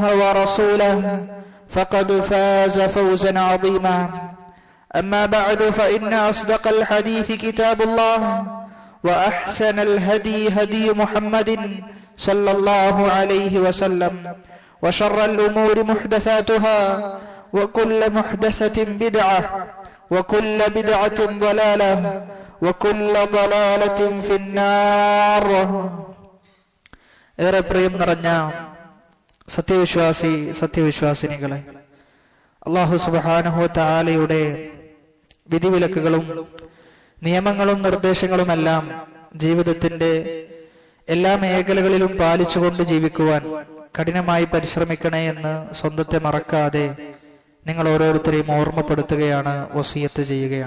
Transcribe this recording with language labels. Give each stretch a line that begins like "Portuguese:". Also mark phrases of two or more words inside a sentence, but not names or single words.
Arabic: ورسوله فقد فاز فوزا عظيما أما بعد فإن أصدق الحديث كتاب الله وأحسن الهدي هدي محمد صلى الله عليه وسلم وشر الأمور محدثاتها وكل محدثة بدعة وكل بدعة ضلالة وكل ضلالة في النار.
Malayalam: ഏറെ പ്രിയം നിറഞ്ഞ സത്യവിശ്വാസിനികളെ, അല്ലാഹു സുബ്ഹാനഹു വ തആലയുടെ വിധിവിലക്കുകളും നിയമങ്ങളും നിർദ്ദേശങ്ങളുമെല്ലാം ജീവിതത്തിന്റെ എല്ലാ മേഖലകളിലും പാലിച്ചുകൊണ്ട് ജീവിക്കുവാൻ കഠിനമായി പരിശ്രമിക്കണേ എന്ന് സ്വന്തത്തെ മറക്കാതെ നിങ്ങൾ ഓരോരുത്തരെയും ഓർമ്മപ്പെടുത്തുകയാണ്, വസിയത്ത് ചെയ്യുകയാണ്.